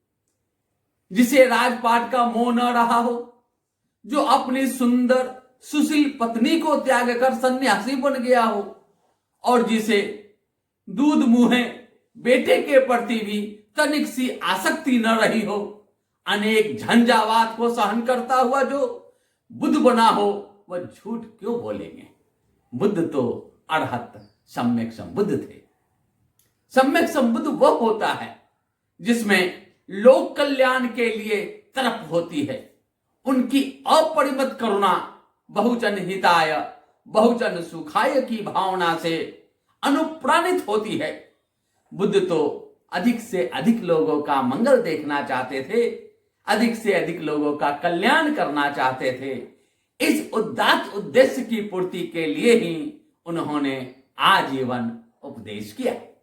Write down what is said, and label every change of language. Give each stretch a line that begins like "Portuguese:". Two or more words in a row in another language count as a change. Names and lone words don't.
Hindi: जिसे राजपाट का मोह न रहा हो, जो अपनी सुंदर सुशील पत्नी को त्याग कर सन्यासी बन गया हो, और जिसे दूध मुहे बेटे के प्रति भी तनिक सी आसक्ति न रही हो, अनेक झंझावात को सहन करता हुआ जो बुद्ध बना हो, वह झूठ क्यों बोलेंगे? बुद्ध तो अरहत सम्यक संबुद्ध थे। सम्यक संबुद्ध वह होता है जिसमें लोक कल्याण के लिए तड़प होती है, उनकी अपरिमित करुणा
Sanskrit: बहुजन हिताय बहुजन सुखाय
Hindi: की भावना से अनुप्राणित होती है। बुद्ध तो अधिक से अधिक लोगों का मंगल देखना चाहते थे, अधिक से अधिक लोगों का कल्याण करना चाहते थे। इस उदात्त उद्देश्य की पूर्ति के लिए ही उन्होंने आजीवन उपदेश किया।